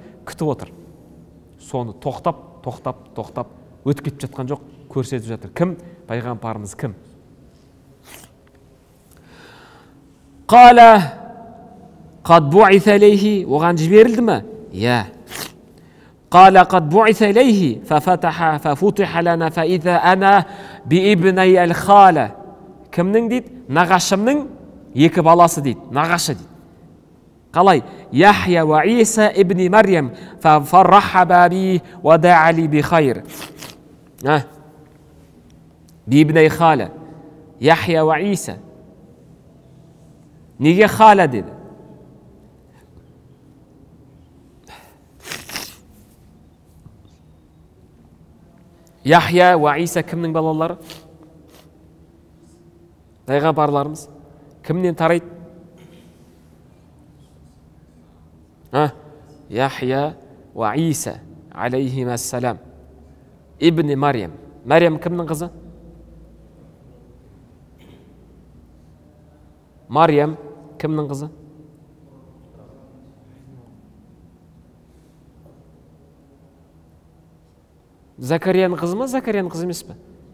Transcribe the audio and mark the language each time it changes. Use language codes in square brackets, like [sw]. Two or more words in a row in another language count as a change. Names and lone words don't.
[kk] Күтіп отыр. Соны тоқтап өтіп кетіп жатқан жоқ, көрсетіп жатыр. Кім? Пайғамбарымыз кім? [ar] قال قد بعث إليه, [kk] оған жіберілді ме? Я. [ar] قال قد بعث إليه ففتح لنا فإذا أنا بابني الخالة. [kk] Кімнің дейді? Нағашымның 2 баласы дейді. Нағашы дейді. Қалай? [ar] يحيى وعيسى ابن مريم فرحبا بي ودعا لي بخير. بابني خالة. [kk] Яхья ва Иса. Неге хала деді? Яхья ва Иса кімнің балалары? Пайғамбарларымыз. Кімнен тарайды? [ar] يحيى وعيسى عليهما السلام. [kk] Ибн Марьям. Марьям кімнің қызы? Марьям кімнің қызы? Закарияның қызы ма, Закарияның қызы емес пе?